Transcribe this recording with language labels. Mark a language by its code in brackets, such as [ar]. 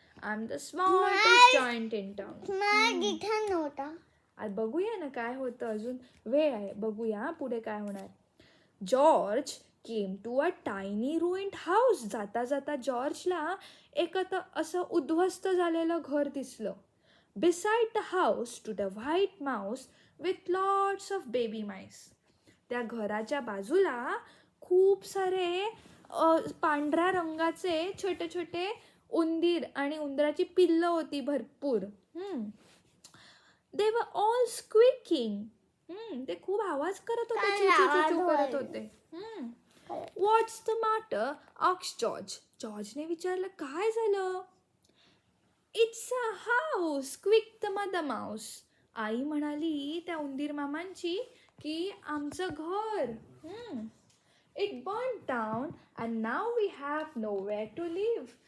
[en] I'm the smartest giant in town. [mr] इथं नव्हता. आज बघूया ना काय होतं. अजून वेळ आहे, बघूया पुढे काय होणार. [en] George came to a tiny ruined house. [mr] जाता जाता जॉर्जला एक असं उद्ध्वस्त झालेलं घर दिसलं. [en] Beside the house stood a white mouse with lots of baby mice. [mr] त्या घराच्या बाजूला खूप सारे पांढऱ्या रंगाचे छोटे छोटे उंदीर आणि उंदराची पिल्लं होती भरपूर. [en] They were all squeaking. [mr] ते खूप आवाज करत होते, चिचू करत होते. [en] What's the matter? asked George. [mr] जॉर्जने विचारलं, काय झालं? [en] It's a house, squeaked the mother mouse. [mr] आई म्हणाली त्या उंदीर मामांची की आमचं घर. [en] It burned down and now we have nowhere to live.